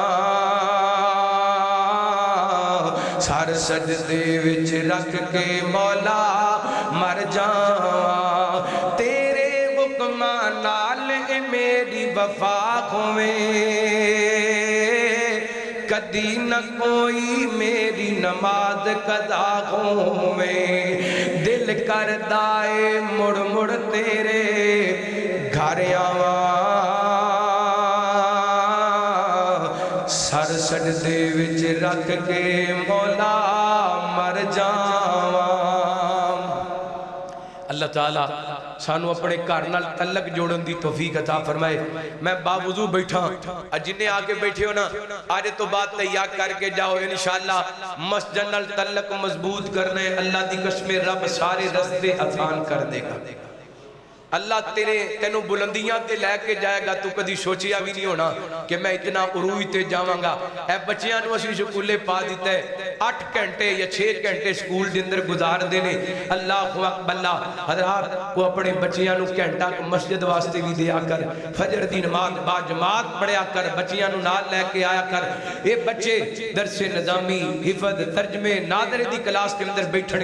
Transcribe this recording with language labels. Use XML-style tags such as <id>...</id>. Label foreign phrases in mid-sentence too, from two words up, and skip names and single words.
<pa>سر سجدے وچ رکھ کے مولا مر جاواں تیرے حکماں نال اے میری وفا ہوویں کدی نہ کوئی میری نماز قضا ہوویں دل کردا اے مڑ مڑ تیرے گھر آواں سر سجدے وچ رکھ کے مولا مر جاواں اللہ تعالیٰ سانو اپنے گھر نال تعلق جوڑن دی توفیق عطا فرمائے میں باوضو بیٹھا جنہیں آگے بیٹھے ہو نا آج تو</pa> <ur>بات تیار کر کے جاؤ</ur> <pa>انشاءاللہ مسجد نال تعلق مضبوط کرنے اللہ دی قسم رب سارے رستے آسان کر دے گا اللہ تینوں بلندیاں تے لے کے جائے گا تو کدی سوچیا بھی نہیں ہونا کہ میں اتنا عروج تے جاواں گا اے بچیاں نو اسی سکولے پا دیتا ہے 8 گھنٹے یا 6 گھنٹے سکول دے اندر گزار دینے اللہ اکبر اللہ حضرات کو اپنے بچیاں نو گھنٹہ مسجد واسطے بھی دیا کر فجر دی نماز با جماعت پڑھیا کر بچیاں نو نال لے کے آیا کر اے بچے درس نظامی حفظ ترجمے ناظرے دی کلاس کے اندر بیٹھن</pa>